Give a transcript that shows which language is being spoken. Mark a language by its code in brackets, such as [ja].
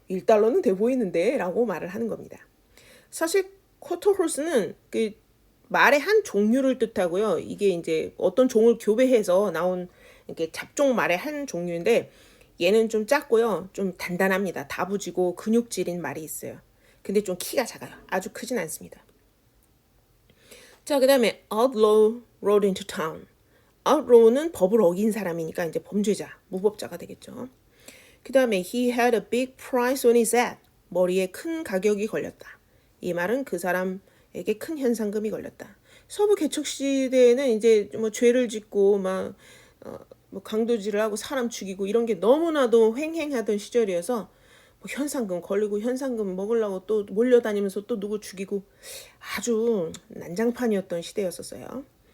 [ko] 1달러는 돼 보이는데 라고 말을 하는 겁니다. 사실 quarter horse는 그 말의 한 종류를 뜻하고요. 이게 이제 어떤 종을 교배해서 나온 이렇게 잡종 말의 한 종류인데 얘는 좀 작고요. 좀 단단합니다. 다부지고 근육질인 말이 있어요. 근데 좀 키가 작아요. 아주 크진 않습니다. 자, 그 다음에 [en] outlaw rode into town. [ko] outlaw는 법을 어긴 사람이니까 이제 범죄자, 무법자가 되겠죠. 그 다음에 [en] he had a big price on his head. [ko] 머리에 큰 가격이 걸렸다. 이 말은 그 사람에게 큰 현상금이 걸렸다. 서부 개척 시대에는 이제 뭐 죄를 짓고 막 뭐 강도질을 하고 사람 죽이고 이런 게 너무나도 횡행하던 시절이어서 뭐 현상금 걸리고 현상금 먹으려고 또 몰려다니면서 또 누구 죽이고 아주 난장판이었던 시대였었어요.